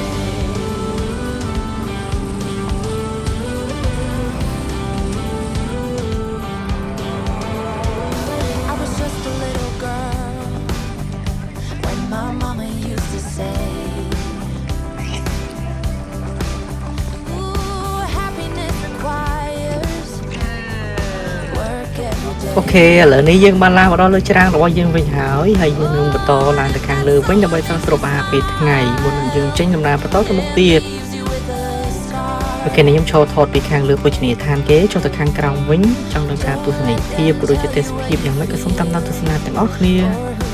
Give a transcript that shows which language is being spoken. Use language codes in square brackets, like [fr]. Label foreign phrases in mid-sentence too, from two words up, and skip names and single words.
[en] I was just a little girl when my mama used to say, ooh, happiness requires work every day. [km] អូខេឥឡូវនេះយើងបានឡើងមកដល់លើច្រាំងរបស់យើងវិញហើយយើងនឹងបន្តឡើងទៅខាងលើវិញដើម្បីត្រងស្រូបអាហារពេលថ្ងៃមុននឹងយើងចេញដំណើរបន្តទៅមុខទៀត [en] Leaves you with a scar. [km] អូខេនេះខ្ញុំឈរថតពីខាងលើភោជនីយដ្ឋានគេចុះទៅខាងក្រោមវិញចង់ដឹងថាទស្សនីយភាពក៏ដូចជាទេសភាពយ៉ាងម៉េចក៏សូមតាមដានទស្សនាទាំងអស់គ្នា [en] For